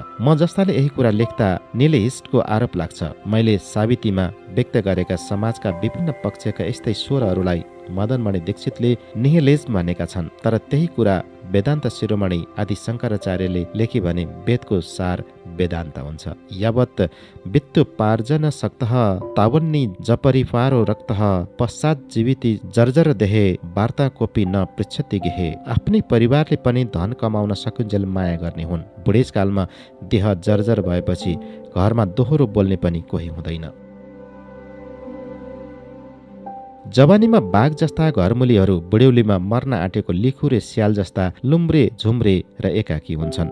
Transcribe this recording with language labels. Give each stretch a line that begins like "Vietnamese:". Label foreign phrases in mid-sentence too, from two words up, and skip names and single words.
Nepali: म जस्ताले यही कुरा लेख्दा निलेहिस्टको आरोप लाग्छ। मैले सावित्रीमा व्यक्त गरेका समाजका विभिन्न पक्षका यस्तै स्वरहरूलाई मदनमणि दीक्षितले निहिलिज भनेका छन्। तर त्यही कुरा वेदान्त शिरोमणि आदि शङ्कराचार्यले लेखे भने वेदको सार वेदान्त हुन्छ।
Sanskrit: यावत् वित्तोपार्जन सक्तः तावन्नी जपरिवारो रक्तः, पश्चात जीविती जर्जर देहे वार्ता कोपी न पृच्छति गेहे।
Nepali: आफ्नै परिवारले पनि धन कमाउन सकुन्जेल माया गर्ने हुन्। बुढेसकालमा देह जर्जर भएपछि घरमा दोहोरो बोल्ने पनि कोही हुँदैन। जवानीमा बाघ जस्ता घरमुलीहरू बुढ्यौलीमा मर्न आँटेको लिखुरे स्याल जस्ता लुम्रे झुम्रे र एकाकी हुन्छन्।